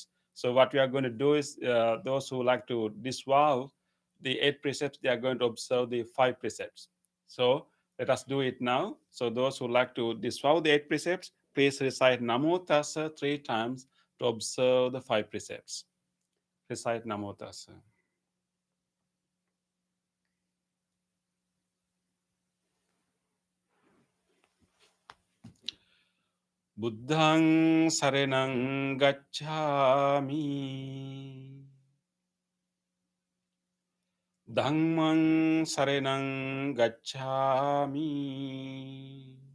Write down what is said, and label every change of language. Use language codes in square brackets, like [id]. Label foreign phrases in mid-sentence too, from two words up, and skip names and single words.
[en] So what we are going to do is those who like to disavow the 8 precepts, they are going to observe the 5 precepts. So let us do it now. So those who like to disavow the 8 precepts, please recite [pi] Namo Tassa [en] 3 times to observe the 5 precepts. Recite [pi] Namo Tassa. Buddhang saranang gacchami. Dhammang saranang gacchami.